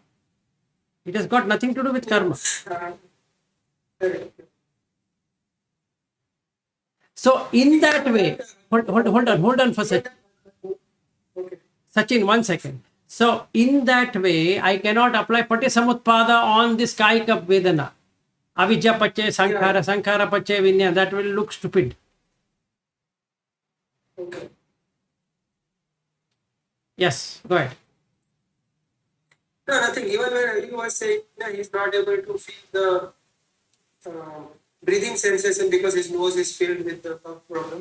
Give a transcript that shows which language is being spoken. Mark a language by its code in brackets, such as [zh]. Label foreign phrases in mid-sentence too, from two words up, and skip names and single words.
[en] It has got nothing to do with karma. So in that way, hold on for a second. Sachin, 1 second. So in that way, I cannot apply Paticcasamutpada on this [pi] kayika vedana. Avijja pache sankhara, sankhara pache vinya. [en] That will look stupid. Okay. Yes, go ahead. No, nothing. Even when Ali was saying that he's not able to feel the breathing sensation because his nose is filled with the cough problem.